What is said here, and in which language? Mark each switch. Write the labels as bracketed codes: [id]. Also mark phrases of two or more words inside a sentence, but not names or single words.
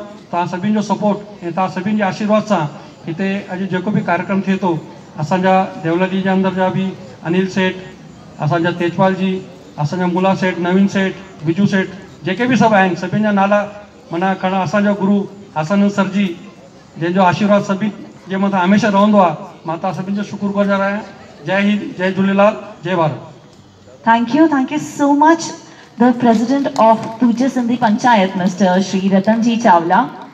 [sd] तव्हां सभिनि जो सपोर्ट ऐं तव्हां सभिनि जे आशीर्वाद सां हिते अॼु जेको बि कार्यक्रम थिए थो, असांजा देवलाली जे अंदरि जा बि अनिल सेठ, असांजा तेजपाल जी, असांजा मुला सेठ, नवीन सेठ, बिजू सेठ, जेके बि सभु आहिनि सभिनि जा नाला माना खणा। असांजो गुरु आसानंद सर जी, जंहिंजो आशीर्वाद सभिनि जे मथां हमेशह रहंदो आहे, मां तव्हां सभिनि जो शुक्रगुज़ार आहियां। जय हिंद, जय झूलेलाल, जय भारत। [en] Thank you so much, the President of Puja Sindhi Panchayat, Mr. Shri Ratanji Chawla.